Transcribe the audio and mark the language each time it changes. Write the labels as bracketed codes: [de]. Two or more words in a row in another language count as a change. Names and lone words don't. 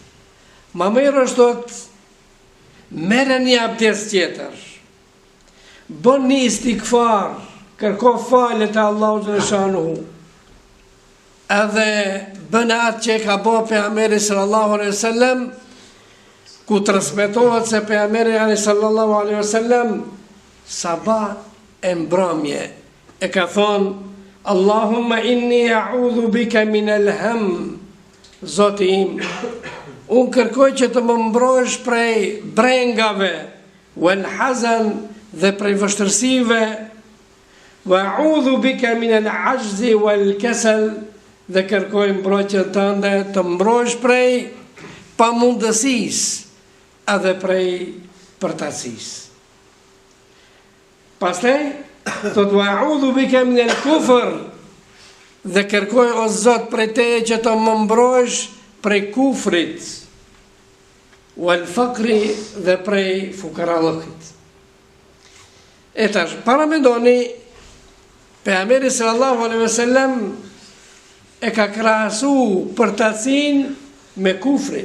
[sq] Ma mirë është thot, merre një abdes tjetër, bën një istikfar, kërko falje te Allahu xhaleshanuhu, edhe bën atë që ka bë pejgamberi [ar] صلى الله عليه وسلم, [sq] ku transmetohet se pejgamberi [ar] صلى الله عليه وسلم [sq] sabah e mbrëmje e ka thonë: [ar] اللهم إني أعوذ بك من الهم, [sq] Zoti im, unë kërkoj që të më mbrojsh prej brengave, [ar] والحزن, [sq] dhe prej vështërsive, [ar] وأعوذ بك من العجز والكسل, [sq] dhe kërkoj mbrojtjen tënde të mbrojsh prej pamundësisë edhe prej përtatësisë. Pastaj thot: [ar] وأعوذ بك من الكفر, [sq] dhe kërkoj o Zot prej teje që të më mbrojsh prej kufrit, [ar] والفقر, [sq] dhe prej fukarallëkit. E tash, para mendoni, pejgamberi [ar] صلى الله عليه وسلم [sq] e ka krahasu përtatësinë me kufrin.